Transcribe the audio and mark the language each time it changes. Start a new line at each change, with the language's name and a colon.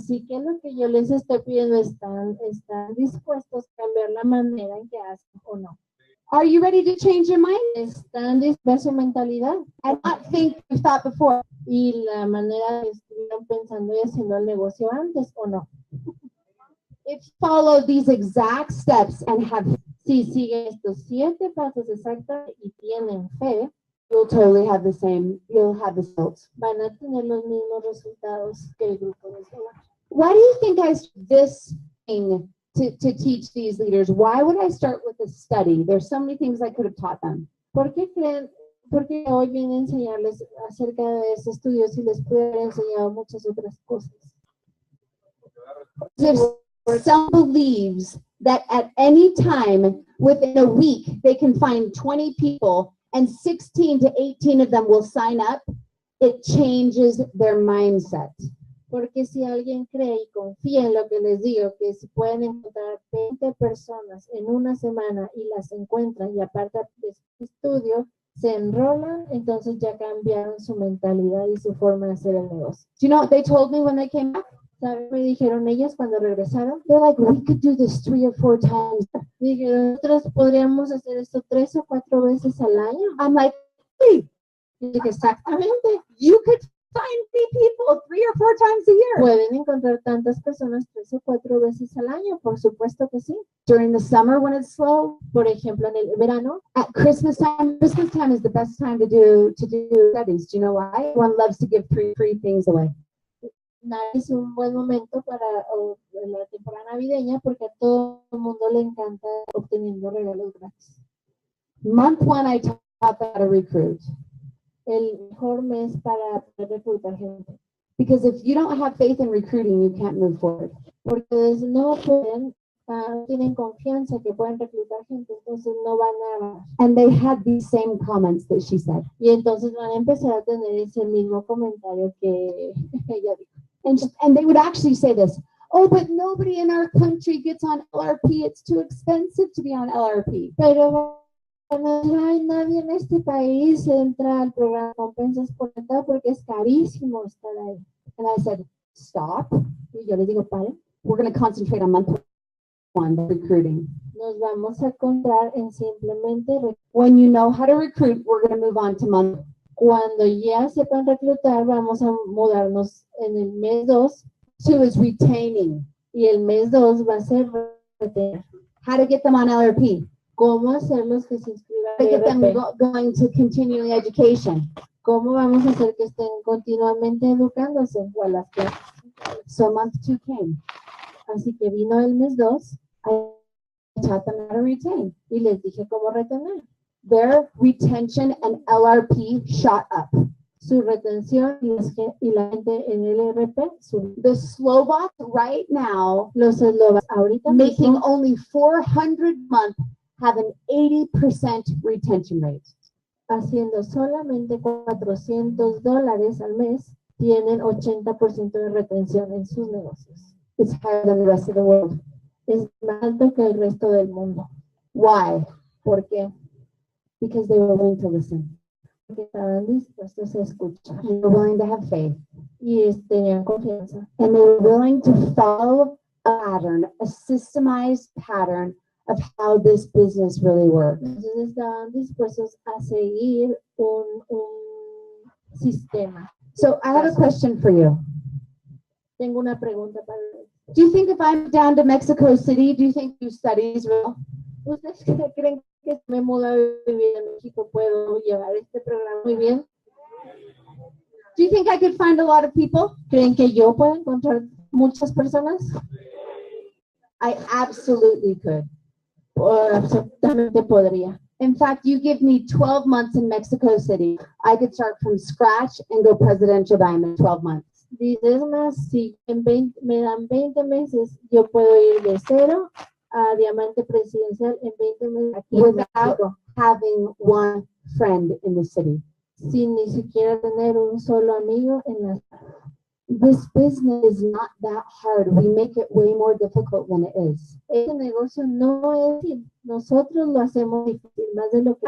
Spanish: Así que lo que yo les estoy pidiendo, ¿están dispuestos a cambiar la manera en que hacen o no?
English: Are you ready to change your mind?
Spanish: ¿Están dispuestos a su mentalidad?
English: And not think you thought before.
Spanish: Y la manera que estuvieron pensando y haciendo el negocio antes o no.
English: If you follow these exact steps and have,
Spanish: si siguen estos 7 pasos exactos y tienen fe,
English: you'll totally have the same, you'll have the results.
Spanish: Van a tener los mismos resultados que el grupo de Eslovak.
English: Why do you think I started this thing to teach these leaders? Why would I start with a study? There's so many things I could have taught them.
Spanish: ¿Por qué creen? Porque hoy vine a enseñarles acerca de ese estudio si les pude haber enseñado muchas otras cosas.
English: If someone believes that at any time within a week they can find 20 people and 16 to 18 of them will sign up, it changes their mindset.
Spanish: Porque si alguien cree y confía en lo que les digo, que si pueden encontrar 20 personas en una semana y las encuentran y aparte de este estudio se enrolan, entonces ya cambiaron su mentalidad y su forma de hacer el negocio.
English: Do you know what they told me when they came back?
Spanish: ¿Saben? Me dijeron ellas cuando regresaron.
English: They're like, we could do this 3 or 4 times.
Spanish: Dijeron, nosotros podríamos hacer esto 3 o 4 veces al año.
English: I'm like, hey.
Spanish: Exactamente.
English: You could find 3 people 3 or 4 times a year.
Spanish: Pueden encontrar tantas personas 3 o 4 veces al año, por supuesto que sí.
English: During the summer when it's slow,
Spanish: por ejemplo, en el verano.
English: At Christmas time is the best time to do studies. Do you know why? Everyone loves to give free things away.
Spanish: Es un buen momento para la temporada navideña porque a todo el mundo le encanta obteniendo regalos gratis.
English: Month 1 I taught how to recruit.
Spanish: El mejor mes para reclutar gente.
English: Because if you don't have faith in recruiting, you can't move forward.
Spanish: Porque no pueden, tienen confianza que pueden reclutar gente, entonces no van a...
English: And they had these same comments that she said.
Spanish: Y entonces van a empezar a tener ese mismo comentario que ella dijo.
English: And they would actually say this, oh, but nobody in our country gets on LRP. It's too expensive to be on LRP.
Spanish: Pero no hay nadie en este país entra al programa de compensas por entrar porque es carísimo estar ahí.
English: And I said, stop.
Spanish: Y yo les digo, paren.
English: We're going to concentrate on month 1, recruiting.
Spanish: Nos vamos a concentrar en simplemente
English: when you know how to recruit, we're going to move on to month
Spanish: Cuando ya sepan reclutar, vamos a mudarnos en el mes 2.
English: 2 is retaining.
Spanish: Y el mes 2 va a ser retener.
English: How to get them on LRP.
Spanish: ¿Cómo hacerlos que se inscriban
English: How to
Spanish: en
English: get them RP? going to continuing education.
Spanish: ¿Cómo vamos a hacer que estén continuamente educándose o a las clases?
English: So month 2 came.
Spanish: Así que vino el mes 2
English: I taught them how to retain.
Spanish: y les dije cómo retener.
English: Their retention and LRP shot up.
Spanish: Su retención y la gente en el RP subió.
English: The Slovaks right now,
Spanish: Los eslovacos ahorita
English: making
Spanish: mismo,
English: only 400 a month, have an 80% retention rate.
Spanish: haciendo solamente $400 al mes, tienen 80% de retención en sus negocios.
English: It's higher than the rest of the world.
Spanish: Es más alto que el resto del mundo.
English: Why?
Spanish: ¿Por qué?
English: Because they were willing to listen.
Spanish: Porque estaban dispuestos a escuchar
English: And they were willing to have faith.
Spanish: y tenían confianza.
English: And they were willing to follow a pattern, a systemized pattern of how this business really works.
Spanish: Entonces estaban dispuestos a seguir un sistema.
English: So I have a question for you.
Spanish: Tengo una pregunta para ustedes.
English: Do you think if I'm down to Mexico City, do you think you studies will?
Spanish: ¿Ustedes creen que si me mudo a vivir en México puedo llevar este programa muy bien?
English: Do you think I could find a lot of people?
Spanish: ¿Creen que yo puedo encontrar muchas personas?
English: I absolutely could.
Spanish: Absolutamente podría.
English: In fact, you give me 12 months in Mexico City, I could start from scratch and go Presidential Diamond in 12 months.
Spanish: Dices más, si me dan 20 meses, yo puedo ir de 0 a Diamante Presidencial en 20 meses aquí en
English: Without
Spanish: México,
English: having one friend in the city.
Spanish: sin ni siquiera tener un solo amigo en la ciudad.
English: This business is not that hard. We make it way more difficult than it is.
Spanish: Este negocio no es difícil. Nosotros lo hacemos difícil, más de lo que...